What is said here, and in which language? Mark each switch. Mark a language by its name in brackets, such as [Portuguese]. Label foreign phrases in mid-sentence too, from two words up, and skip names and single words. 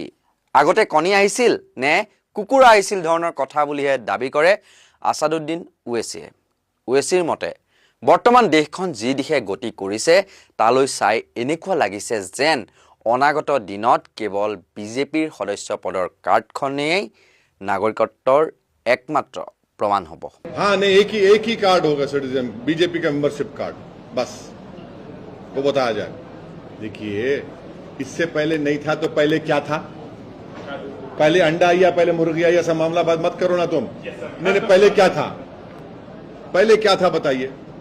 [Assamese] আগতে কণী আহিছিল নে কুকুৰা আহিছিল ধৰণৰ কথা বুলিহে দাবী কৰে আছাদুদ্দিন ওৱেছিয়ে। ওৱেছিৰ মতে বৰ্তমান দেশখন যি দিশে গতি কৰিছে তালৈ চাই এনেকুৱা লাগিছে যেন অনাগত দিনত কেৱল বিজেপিৰ সদস্য পদৰ কাৰ্ডখনেই নাগৰিকত্বৰ একমাত্ৰ [Hindi] प्रमाण हो। हाँ नहीं, एक ही कार्ड होगा सिटीजन, बीजेपी का [English] membership card, [Hindi] बस वो बताया जाए। देखिए, इससे पहले नहीं था तो पहले क्या था? पहले अंडा या पहले मुर्गी या ऐसा मामला बात मत करो ना तुम। नहीं, पहले क्या था? पहले क्या था बताइए।